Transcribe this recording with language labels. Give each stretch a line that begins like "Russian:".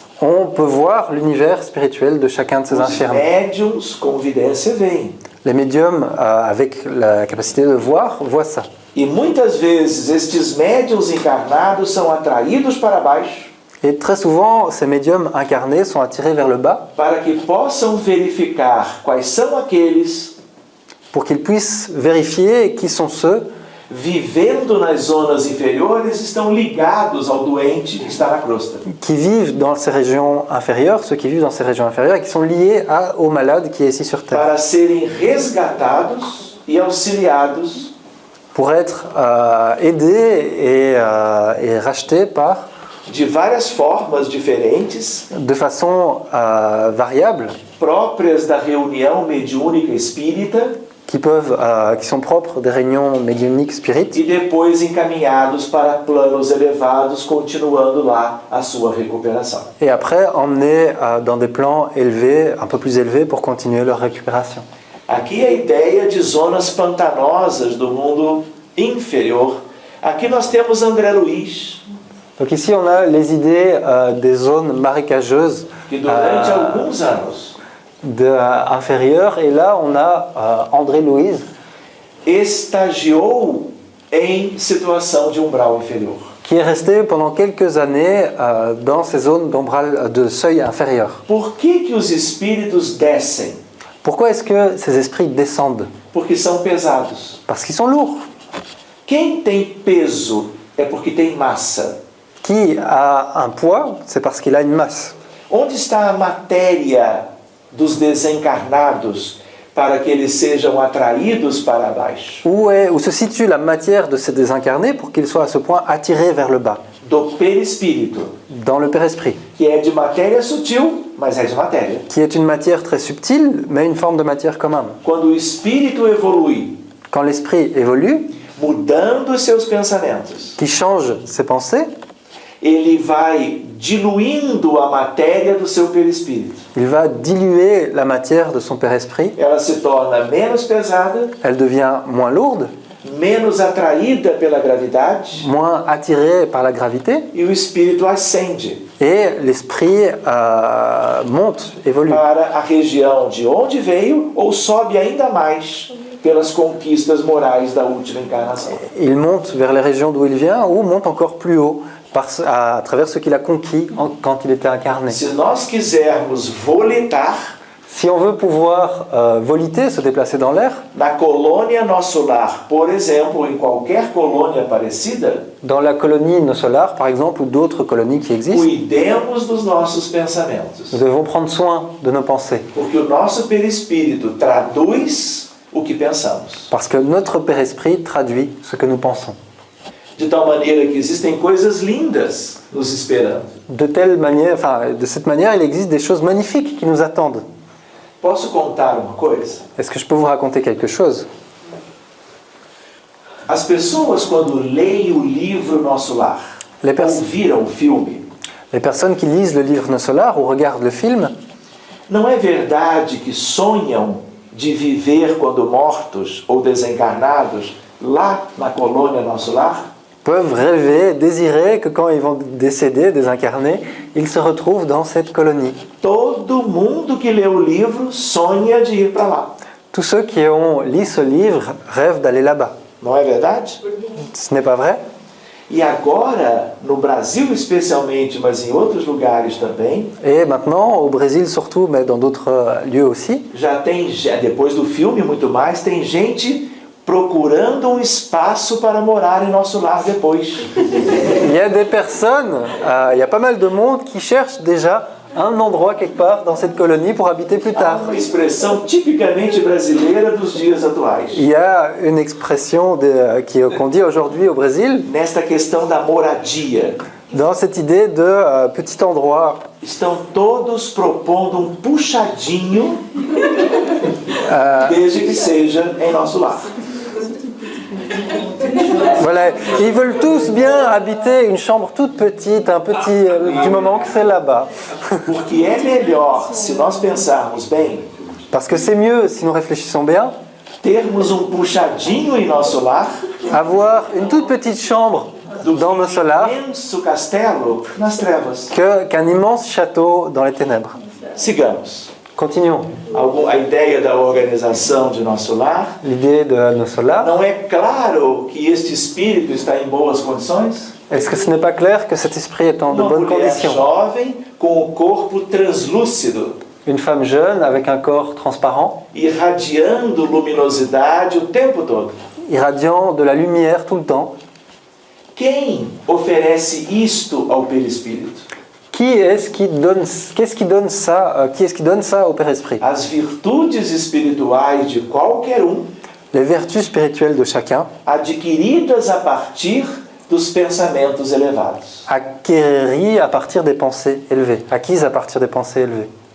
French: on peut voir l'univers spirituel de chacun de ces
Portuguese: Os
French: infirmes.
Portuguese: médiums com vidência veem.
French: Les médiums, avec la capacité de voir, voient ça.
Portuguese: E muitas vezes estes médiums encarnados são atraídos para baixo
French: Et très souvent, ces médiums incarnés sont attirés vers le bas
Portuguese: para que possam verificar quais são aqueles
French: pour qu'ils puissent vérifier qui sont ceux
Portuguese: vivendo nas zonas inferiores estão ligados ao doente que está na crosta.
French: qui vivent dans ces régions inférieures, ceux qui vivent dans ces régions inférieures et qui sont liés au malade qui est ici sur Terre.
Portuguese: Para serem resgatados e auxiliados
French: Pour être aidés et rachetés par,
Portuguese: de várias formas diferentes,
French: de façon variable,
Portuguese: próprias da reunião mediúnica espírita
French: qui sont propres des réunions médiumniques spirites,
Portuguese: e depois encaminhados para planos elevados, continuando lá a sua recuperação.
French: et après emmenés dans des plans élevés, un peu plus élevés, pour continuer leur récupération.
Portuguese: Aqui a ideia de zonas pantanosas do mundo inferior. Aqui nós temos André Luiz,
French: Donc ici, on a les idées des zones marécageuses
Portuguese: que durante alguns anos
French: inférieures, et là, on a André Louise,
Portuguese: estagiou em situação de umbral inferior.
French: qui est resté pendant quelques années dans ces zones de seuil inférieur.
Portuguese: Por que os espíritos descem?
French: Pourquoi est-ce que ces esprits descendent?
Portuguese: Porque são pesados.
French: Parce qu'ils sont lourds.
Portuguese: Quem tem peso é porque tem massa.
French: Qui a un poids, c'est parce qu'il a une masse.
Portuguese: Onde está a matéria dos desencarnados para que eles sejam atraídos para baixo?
French: Où se situe la matière de ces désincarnés pour qu'ils soient à ce point attirés vers le bas?
Portuguese: do perispírito,
French: dans le père-esprit,
Portuguese: que é de matéria sutil, mas é de matéria.
French: qui est une matière très subtile, mais une forme de matière quand même.
Portuguese: Quando o espírito evolui,
French: Quand l'esprit évolue,
Portuguese: mudando seus pensamentos,
French: qui change ses pensées,
Portuguese: ele vai diluindo a matéria do seu perispírito.
French: il va diluer la matière de son père-esprit,
Portuguese: Ela se torna menos pesada,
French: elle devient moins lourde,
Portuguese: menos atraída pela gravidade
French: moins attirée par la gravité,
Portuguese: e o espírito ascende
French: et l'esprit monte, évolue.
Portuguese: para a região de onde veio ou sobe ainda mais pelas conquistas morais da última encarnação.
French: Il monte vers les régions d'où il vient ou monte encore plus haut à travers ce qu'il a conquis quand il était incarné.
Portuguese: Se nós quisermos voletar
French: Si on veut pouvoir voliter, se déplacer dans l'air,
Portuguese: na colônia Nosso Lar, por exemplo, em qualquer colônia parecida,
French: dans la colonie Nosolar par exemple, ou d'autres colonies qui existent,
Portuguese: cuidemos dos nossos pensamentos,
French: nous devons prendre soin de nos pensées.
Portuguese: porque o nosso perispírito traduz o que pensamos.
French: Parce que notre père-esprit traduit ce que nous pensons.
Portuguese: De tal maneira que existem coisas lindas nos esperando.
French: De cette manière, il existe des choses magnifiques qui nous attendent.
Portuguese: Posso contar uma coisa?
French: Est-ce que je peux vous raconter quelque chose?
Portuguese: As pessoas, quando leem o livro Nosso Lar,
French: Les pers-
Portuguese: ou viram o filme,
French: Les personnes qui lisent le livre Nosolar ou regardent le film,
Portuguese: não é verdade que sonham de viver quando mortos ou desencarnados lá na colônia Nosso Lar?
French: peuvent rêver, désirer que quand ils vont décéder, désincarner, ils se retrouvent dans cette colonie.
Portuguese: Todo mundo que lê o livro sonha de ir para lá.
French: Tous ceux qui ont lu ce livre rêvent d'aller là-bas.
Portuguese: Não é verdade?
French: Ce n'est pas vrai?
Portuguese: E agora, no Brasil especialmente, mas em outros lugares também,
French: Et maintenant, au Brésil surtout, mais dans d'autres lieux aussi,
Portuguese: depois do filme muito mais, tem gente procurando um espaço para morar em Nosso Lar depois.
French: il y a des personnes, il y a pas mal de monde qui cherche déjà un endroit quelque part dans cette colonie pour habiter plus
Portuguese: Há
French: tard.
Portuguese: uma expressão tipicamente brasileira dos dias atuais.
French: Il y a une expression qu'on dit aujourd'hui au Brésil,
Portuguese: Nesta questão da moradia,
French: dans cette idée de petit endroit.
Portuguese: estão todos propondo um puxadinho, desde que seja em Nosso Lar.
French: Voilà, ils veulent tous bien habiter une chambre toute petite, du moment que c'est là-bas.
Portuguese: Porque é melhor, se nós pensarmos bem,
French: Parce que c'est mieux, si nous réfléchissons bien,
Portuguese: termos um puxadinho em Nosso Lar
French: avoir une toute petite chambre dans nos solars
Portuguese: imenso castelo nas trevas.
French: qu'un immense château dans les ténèbres.
Portuguese: Sigamos.
French: Continuons.
Portuguese: A ideia da organização de Nosso Lar,
French: L'idée de nos solars,
Portuguese: não é claro que este espírito está em boas condições?
French: est-ce que ce n'est pas clair que cet esprit est en de
Portuguese: Uma
French: bonnes
Portuguese: mulher
French: conditions?
Portuguese: jovem com o corpo translúcido,
French: Une femme jeune avec un corps transparent,
Portuguese: irradiando luminosidade o tempo todo.
French: irradiant de la lumière tout le temps.
Portuguese: Quem oferece isto ao perispírito?
French: Qu'est-ce qui donne ça au Père-Esprit?
Portuguese: As virtudes espirituais de qualquer
French: Les vertus spirituelles de chacun,
Portuguese: adquiridas a partir dos pensamentos elevados.
French: acquises à partir des pensées élevées.